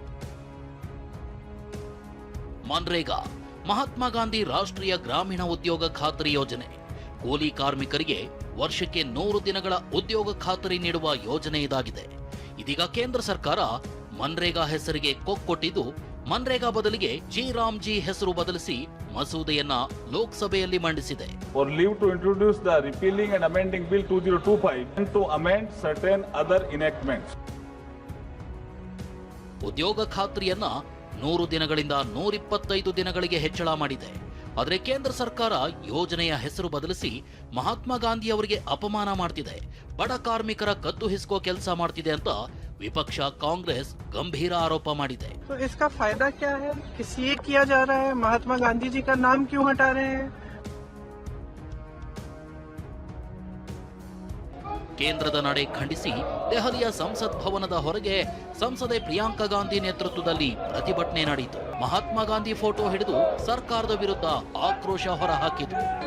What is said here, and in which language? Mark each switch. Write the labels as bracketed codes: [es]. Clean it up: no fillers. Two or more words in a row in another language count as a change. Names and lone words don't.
[kn] ಮನ್ರೇಗಾ ಮಹಾತ್ಮ ಗಾಂಧಿ ರಾಷ್ಟ್ರೀಯ ಗ್ರಾಮೀಣ ಉದ್ಯೋಗ ಖಾತರಿ ಯೋಜನೆ. ಕೂಲಿ ಕಾರ್ಮಿಕರಿಗೆ ವರ್ಷಕ್ಕೆ 100 ದಿನಗಳ ಉದ್ಯೋಗ ಖಾತರಿ ನೀಡುವ ಯೋಜನೆ ಇದಾಗಿದೆ. ಇದೀಗ ಕೇಂದ್ರ ಸರ್ಕಾರ ಮನ್ರೇಗಾ ಹೆಸರಿಗೆ ಕೊಟ್ಟಿದ್ದು, ಮನ್ರೇಗಾ ಬದಲಿಗೆ ಜಿ ರಾಮ್ ಜಿ ಹೆಸರು ಬದಲಿಸಿ ಮಸೂದೆಯನ್ನ ಲೋಕಸಭೆಯಲ್ಲಿ ಮಂಡಿಸಿದೆ. [en] For leave to introduce the repealing and amending bill 2025 and to amend certain other enactments. [kn] ಉದ್ಯೋಗ ಖಾತ್ರಿಯನ್ನ 100 ದಿನಗಳಿಂದ 125 ದಿನಗಳಿಗೆ ಹೆಚ್ಚಳ ಮಾಡಿದೆ. ಆದರೆ ಕೇಂದ್ರ ಸರ್ಕಾರ ಯೋಜನೆಯ ಹೆಸರು ಬದಲಿಸಿ ಮಹಾತ್ಮ ಗಾಂಧಿ ಅವರಿಗೆ ಅಪಮಾನ ಮಾಡ್ತಿದೆ, ಬಡ ಕಾರ್ಮಿಕರ ಕತ್ತು ಹಿಸ್ಕೋ ಕೆಲಸ ಮಾಡ್ತಿದೆ ಅಂತ ವಿಪಕ್ಷ ಕಾಂಗ್ರೆಸ್ ಗಂಭೀರ ಆರೋಪ ಮಾಡಿದೆ. [hi] तो इसका फायदा क्या है? किस लिए किया जा रहा है? महात्मा गांधी जी का नाम क्यों हटा रहे हैं? [kn] ಕೇಂದ್ರದ ನಡೆ ಖಂಡಿಸಿ ದೆಹಲಿಯ ಸಂಸತ್ ಭವನದ ಹೊರಗೆ ಸಂಸದೆ ಪ್ರಿಯಾಂಕಾ ಗಾಂಧಿ ನೇತೃತ್ವದಲ್ಲಿ ಪ್ರತಿಭಟನೆ ನಡೆಯಿತು. ಮಹಾತ್ಮ ಗಾಂಧಿ ಫೋಟೋ ಹಿಡಿದು ಸರ್ಕಾರದ ವಿರುದ್ಧ ಆಕ್ರೋಶ ಹೊರಹಾಕಿದ್ರು.